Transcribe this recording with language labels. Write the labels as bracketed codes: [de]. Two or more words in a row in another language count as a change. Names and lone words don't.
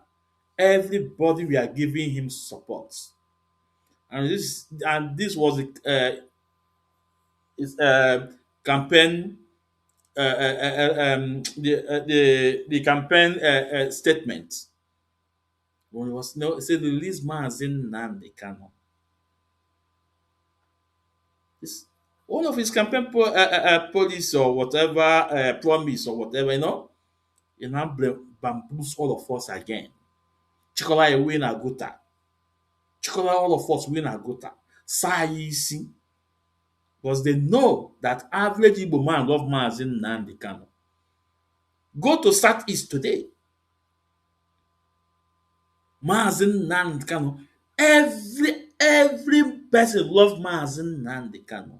[en] Everybody we are giving him support. And this was his campaign the campaign statement when it was said release Mazi Nnamdi Kanu. This one of his campaign policy or whatever promise or whatever, he now bamboos all of us again. [ig] chịkọrọ anyị wee na gota, chịkọrọ [en] all of us [ig] wee na gota, saa anyị isi, [en] because they know that average Igbo man love Mazi Nnamdi Kanu. Go to Southeast today. Mazi Nnamdi Kanu. Every person love Mazi Nnamdi Kanu.